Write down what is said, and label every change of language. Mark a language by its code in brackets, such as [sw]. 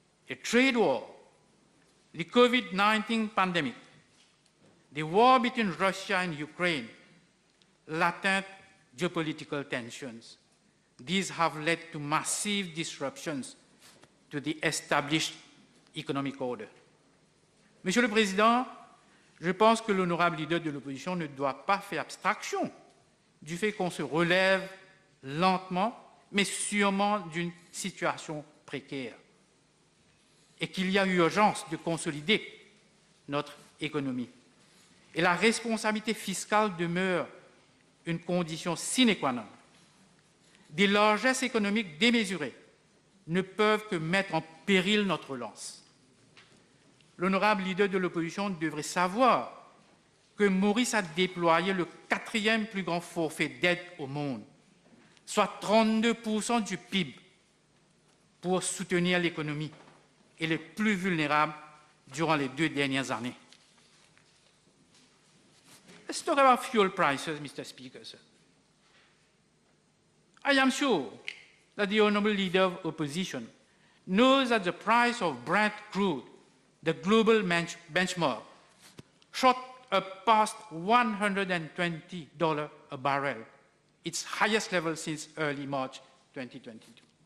[en] A trade war, the COVID-19 pandemic, the war between Russia and Ukraine, latent geopolitical tensions. These have led to massive disruptions to the established economic order. [fr] Monsieur le Président, je pense que l'honorable leader de l'opposition ne doit pas faire abstraction du fait qu'on se relève lentement, mais sûrement d'une situation précaire et qu'il y a urgence de consolider notre économie. Et la responsabilité fiscale demeure une condition sine qua non. Des largesses économiques démesurées ne peuvent que mettre en péril notre relance. L'honorable leader de l'opposition devrait savoir que Maurice a déployé le 4e plus grand forfait d'aide au monde, soit 32% du PIB, pour soutenir l'économie et les plus vulnérables durant les 2 dernières années. [en] Let's talk about fuel prices, Mr. Speaker, sir. I am sure that the honorable leader of opposition knows that the price of Brent crude, the global benchmark, shot up past $120 a barrel, its highest level since early March 2022.